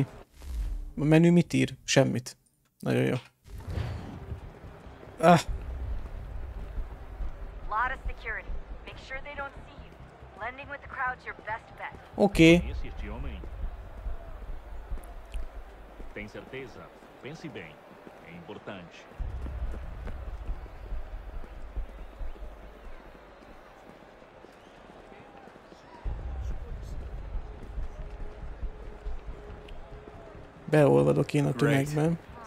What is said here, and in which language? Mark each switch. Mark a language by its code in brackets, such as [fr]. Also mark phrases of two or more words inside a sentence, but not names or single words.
[hu] A menü mit ír? Semmit. Nagyon jó. Oké. [pt] Tem certeza? Pense bem. É importante. [hu] Beolvadok én a tömegben.